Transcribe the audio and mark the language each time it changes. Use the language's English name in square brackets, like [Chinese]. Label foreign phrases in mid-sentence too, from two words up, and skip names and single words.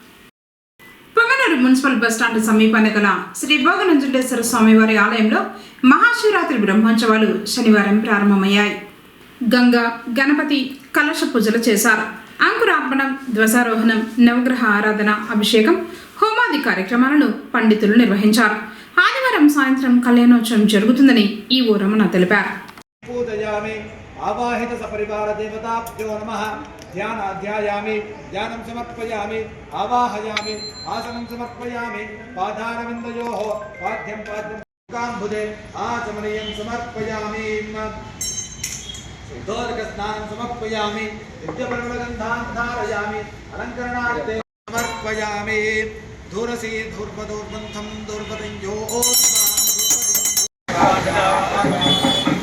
[Telugu] పొంగనూరు మున్సిపల్ బస్టాండ్ సమీపాన గల శ్రీ భోగనంజుండేశ్వర స్వామివారి ఆలయంలో మహాశివరాత్రి బ్రహ్మోత్సవాలు శనివారం ప్రారంభమయ్యాయి. గంగా, గణపతి కలశ పూజలు చేశారు. అంకురార్పణం, ధ్వజారోహణం, నవగ్రహ ఆరాధన, అభిషేకం, హోమాది కార్యక్రమాలను పండితులు నిర్వహించారు. ఆదివారం సాయంత్రం కళ్యాణోత్సవం జరుగుతుందని ఈవో రమణ తెలిపారు. [Sanskrit] आवाहित सपरिवार देवताभ्यो नमः। ध्यानाध्यायामि, ध्यानं समर्पयामि, आवाहयामि, आसनं समर्पयामि, पादारविन्दयोः पाद्यं काम्बुजे आचमनीयं समर्पयामि, शुद्धोदकस्नानं समर्पयामि, नित्यपरिमलगन्धान् धारयामि, अलङ्करणार्थे समर्पयामि, दूरसी धूर्वदूर्बन्धं दुर्वदञ्जो